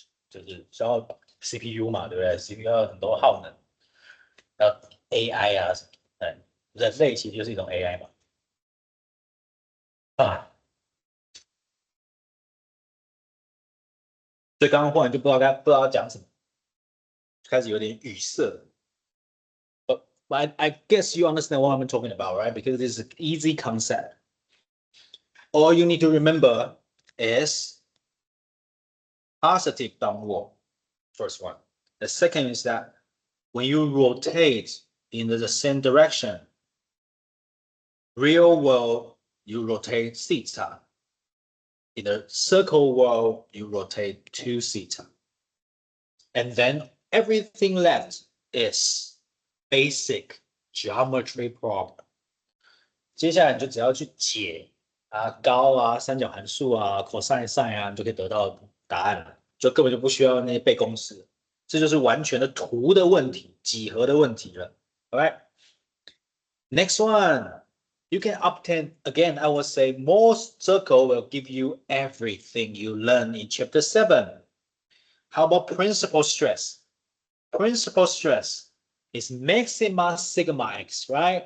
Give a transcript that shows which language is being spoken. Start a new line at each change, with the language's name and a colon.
Chinese: 就是消耗 CPU 嘛，对不对 ？CPU 要很多耗能，AI 啊什么，人类其实就是一种 AI 嘛。啊，所以刚刚忽然就不知道讲什么，开始有点语塞。
English: But I guess you understand what I'm talking about, right? Because this is an easy concept. All you need to remember is positive downward, first one. The second is that when you rotate in the same direction, real world, you rotate theta. In the circle world, you rotate 2 theta. And then everything left is basic geometry problem.
Chinese: 接下来你就只要去解高啊、三角函数啊、cosine sin 啊，你就可以得到答案了，就根本就不需要那些背公式，这就是完全的图的问题、几何的问题了。
English: All right. Next one, you can obtain again. I would say Mohr circle will give you everything you learn in chapter 7. How about principal stress? Principal stress is maxima sigma x, right?